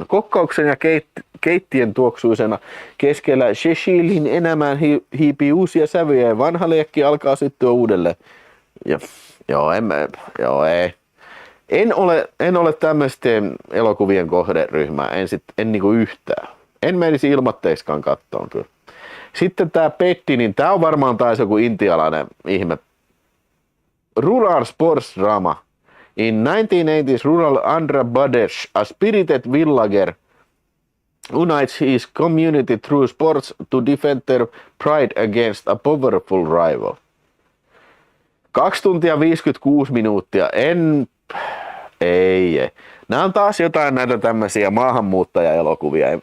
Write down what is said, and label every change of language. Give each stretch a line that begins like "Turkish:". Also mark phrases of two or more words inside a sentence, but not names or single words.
Finnish: Kokkauksen ja keittien tuoksuisena keskellä Cecilin elämään hiipii uusia sävyjä ja vanha liekki alkaa syttyä uudelleen. Ja, ei. En ole tämmöisten elokuvien kohderyhmää, en niinku yhtään. En menisi ilmatteiskaan kattoon kyllä. Sitten tää Petti, niin tää on varmaan taas joku intialainen ihme.
English: Rural sports drama. In 1980s rural Andhra Pradesh, a spirited villager unites his community through sports to defend their pride against a powerful rival.
Finnish: 2 tuntia 56 minuuttia. Ei. Nämä on taas jotain näitä tämmöisiä maahanmuuttajaelokuvia.